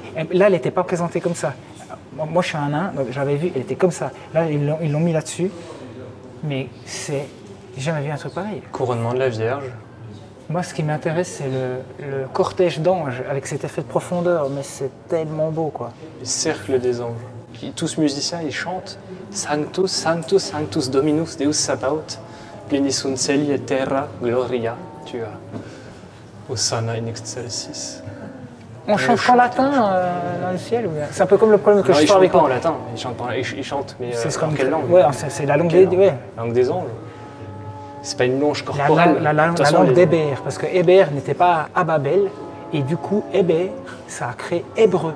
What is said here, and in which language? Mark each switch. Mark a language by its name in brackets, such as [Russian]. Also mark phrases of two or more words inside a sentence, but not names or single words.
[French] Là, elle n'était pas présentée comme ça. Moi, je suis un nain, donc j'avais vu, elle était comme ça. Là, ils l'ont mis là-dessus, mais j'ai jamais vu un truc pareil. Couronnement de la Vierge. Moi, ce qui m'intéresse, c'est le cortège d'anges avec cet effet de profondeur, mais c'est tellement beau, quoi. Les cercles des anges. Tous musiciens, ils chantent [Latin] Sanctus, Sanctus, Sanctus Dominus Deus Sabaoth, pleni sunt celi et terra gloria. [French] Tu as [Latin] Hosanna in excelsis. [French] On chante en latin dans le ciel ou bien? C'est un peu comme le problème que non, je fais avec pas en latin, ils chantent, mais en quelle langue? Ouais, c'est la langue la langue des anges. C'est pas une louange corporelle. La langue d'Héber, parce que Héber n'était pas à Babel, et du coup, Héber, ça a créé hébreu.